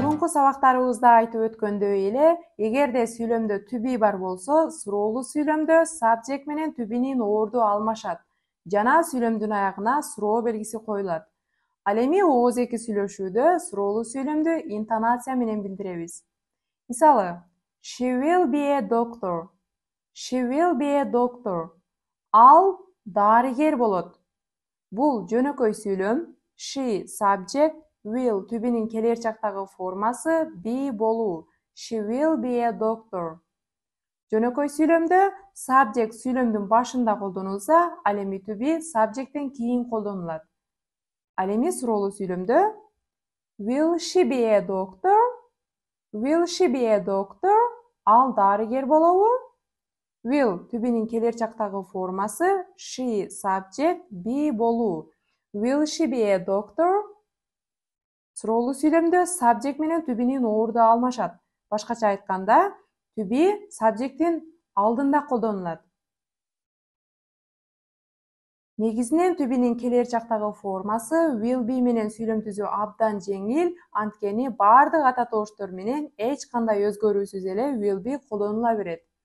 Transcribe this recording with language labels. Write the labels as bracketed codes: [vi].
[ky] Сабактарыбызда айтып өткөндөй эле, эгерде сүйлөмдө to be бар болсо, суроолуу сүйлөмдө subject менен to be'нин орду алмашат жана сүйлөмдүн аягына суроо белгиси коюлат. Ал эми ооз-эки сүйлөшүүдө суроолуу сүйлөмдү интонация менен билдиребиз. Мисалы, [en] she will be a doctor. She will be a doctor. [ky] Ал дарыгер болот. Бул жөнөкөй сүйлөм. She subject, will to be'нин келер чактагы формасы be болуу. [en] She will be a doctor. [ky] Жөнөкөй сүйлөмдө subject сүйлөмдүн башында колдонулса, ал эми to be subjecттен кийин колдонулат. Ал эми суроолуу сүйлөмдө [en] will she be a doctor? Will she be a doctor? [ky] Ал дарыгер болобу? Will to be'нин келер чактагы формасы she subject be болуу. [en] Will she be a doctor? [ky] Суроолуу сүйлөмдө subject менен to be'нин орду алмашат. Башкача айтканда, to be subjecттин алдында колдонулат. Негизинен to be'нин келер чактагы формасы will be менен сүйлөм түзүү абдан жеңил, анткени бардык ата тооштор менен эч кандай өзгөрүүсүз эле will be колдонула берет.